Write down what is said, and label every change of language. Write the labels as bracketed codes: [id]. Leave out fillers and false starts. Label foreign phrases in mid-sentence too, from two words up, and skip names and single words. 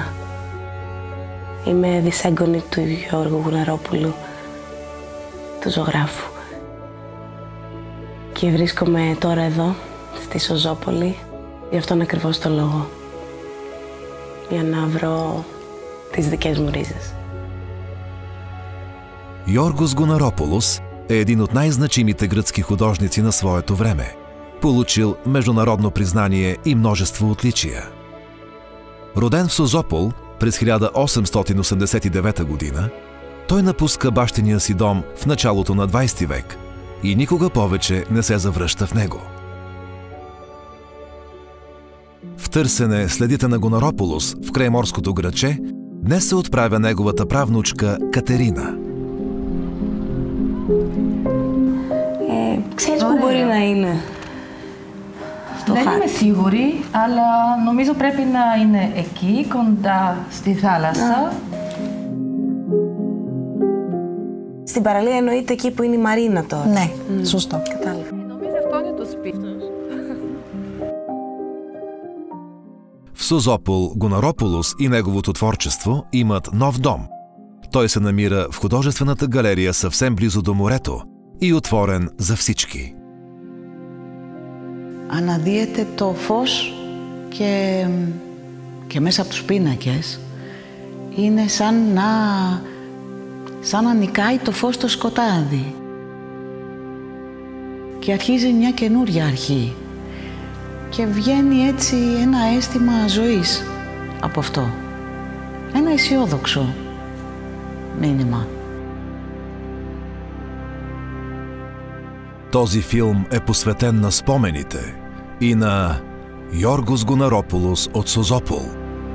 [el] Είμαι δυσέγγονη του Γιώργου Γουναρόπουλου, του ζωγράφου. Και βρίσκομαι τώρα εδώ, στη Σωζόπολη, γι' αυτόν ακριβώς το λόγο. Για να βρω τις δικές μου ρίζες. [bg] Йоргос Гонарополос е един от най-значимите гръцки художници на своето време, получил международно признание и множество отличия. Роден в Созопол през 1889 година, той напуска бащиния си дом в началото на 20 век и никога повече не се завръща в него. В търсене следите на Гонарополос в крайморското градче днес се отправя неговата правнучка Κατερίνα. [el] Ξέρεις που μπορεί να είναι? Δεν είμαι σίγουρη, αλλά νομίζω πρέπει να είναι εκεί, κοντά στη θάλασσα. Στην παραλία εννοείται εκεί που είναι η Μαρίνα τώρα. Ναι, σωστό. Κατάλαβα. Νομίζω αυτό είναι το σπίτι τους. [bg] В Созопол Гонарополос и неговото творчество имат нов дом. Той се намира в художествената галерия съвсем близо до морето и отворен за всички. [el] Αναδύεται το φως και μέσα από τους πίνακες είναι σαν να νικάει το φως στο σκοτάδι και αρχίζει μια καινούρια αρχή και βγαίνει έτσι ένα αίσθημα ζωής από αυτό, ένα αισιόδοξο μήνυμα. [bg] Този филм е посветен на спомените и на Йоргос Гонарополос от Созопол.